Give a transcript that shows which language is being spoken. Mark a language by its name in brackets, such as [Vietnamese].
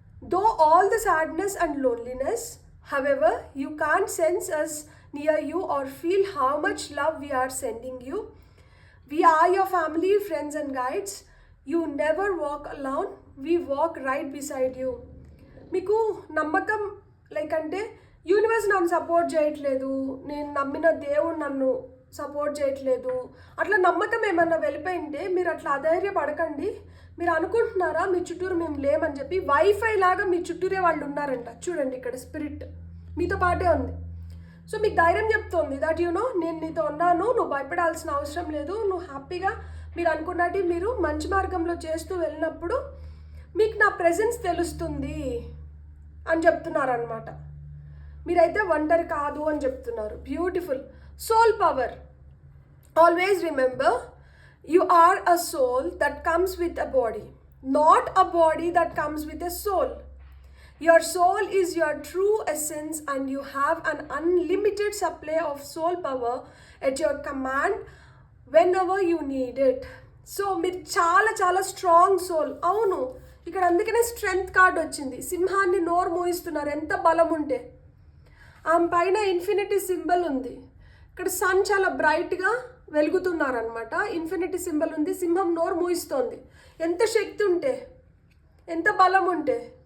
[English] Though all the sadness and loneliness, however, you can't sense us near you or feel how much love we are sending you. We are your family, friends and guides. You never walk alone. We walk right beside you. [Telugu] మీకు నమ్మకం అంటే universe నన్ను support చేయట్లేదు, నేను నమ్మిన దేవుడు నన్ను support చేయట్లేదు, అట్లా నమ్మకం ఏమన్నా వెళ్ళిపోయింటే మీరు అట్లా అధైర్యపడకండి. మీరు అనుకుంటున్నారా మీ చుట్టూరు మేము లేమని చెప్పి? వైఫై లాగా మీ చుట్టూరే వాళ్ళు ఉన్నారంట. చూడండి ఇక్కడ స్పిరిట్ మీతో పాటే ఉంది. సో మీకు ధైర్యం చెప్తోంది దట్ నేను నీతో ఉన్నాను, నువ్వు భయపడాల్సిన అవసరం లేదు, నువ్వు హ్యాపీగా మీరు అనుకున్నట్టు మీరు మంచి మార్గంలో చేస్తూ వెళ్ళినప్పుడు మీకు నా ప్రెజెన్స్ తెలుస్తుంది అని చెప్తున్నారు అనమాట. మీరైతే ఒంటరి కాదు అని చెప్తున్నారు. Beautiful. Soul power. [English] Always remember, you are a soul that comes with a body, not a body that comes with a soul. Your soul is your true essence and you have an unlimited supply of soul power at your command whenever you need it. [Telugu] So మీరు చాలా చాలా strong soul. అవును, ఇక్కడ అందుకనే strength card వచ్చింది. సింహాన్ని నోరు మూయిస్తున్నారు, ఎంత బలం ఉంటే. ఆమె పైన ఇన్ఫినిటీ సింబల్ ఉంది. ఇక్కడ సన్ చాలా బ్రైట్గా వెలుగుతున్నారనమాట. ఇన్ఫినిటీ సింబల్ ఉంది. సింహం నోరు మూయిస్తోంది. ఎంత శక్తి ఉంటే, ఎంత బలం ఉంటే.